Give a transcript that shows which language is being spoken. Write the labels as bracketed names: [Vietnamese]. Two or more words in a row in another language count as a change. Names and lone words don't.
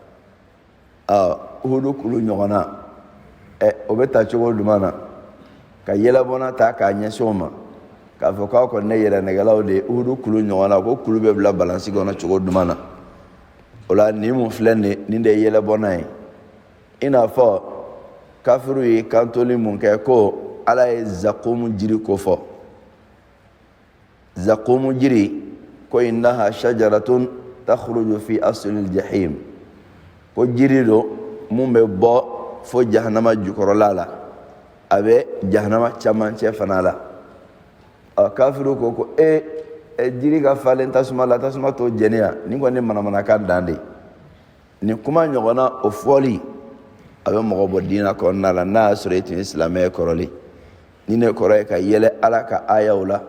[Bambara] uhudu kulu ɲɔgɔn na o bɛ ta cogo jumɛn na ka yɛlɛbɔna ta k'a ɲɛsin o ma k'a fɔ k'aw kɔni ne yɛrɛnɛgɛlaw de ye uhudu kulu ɲɔgɔn na ko kulu bɛ bila balansi kɔnɔ cogo jumɛn na o la nin mun filɛ nin de ye yɛlɛbɔna ye i n'a fɔ kafiru ye kantoli mun kɛ ko ala ye zakumu jiri kofɔ zakumu jiri ko [Arabic] إنها شجرة تخرج في أصل الجحيم [Bambara] ko jiri do mun bɛ bɔ fo jahanama jukɔrɔla la a bɛ jahanama camancɛ fana la kafiru ko jiri ka falen tasuma la tasuma t'o jeni ya nin kɔni manamanakan dan de nin kuma ɲɔgɔnna o fɔli a bɛ mɔgɔ bɔ diina kɔnɔna la n'a y'a sɔrɔ i tun ye silamɛ kɔrɔlen ni ne kɔrɔ ye ka yɛlɛ ala ka ayaw la